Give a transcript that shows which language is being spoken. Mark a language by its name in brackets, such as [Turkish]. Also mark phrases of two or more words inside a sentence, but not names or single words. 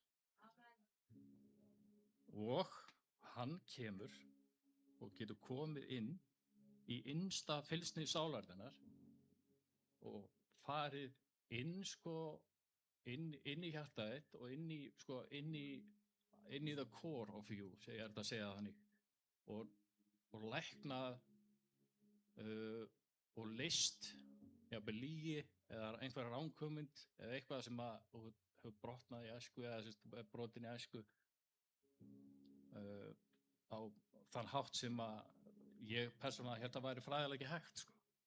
[Icelandic] Og hann kemur og getur komið inn í innsta fylgsni sálarinnar og farið inn inn í hjartað þitt og inn í [English] the core of you, [Icelandic] ég að segja þannig, og læknað og list, jafnvel lygi eða einhver ranghugmynd eða eitthvað sem hefur brotnað í æsku eða brotin í æsku á þann hátt sem ég persónulega held að væri fræðilega ekki hægt sko.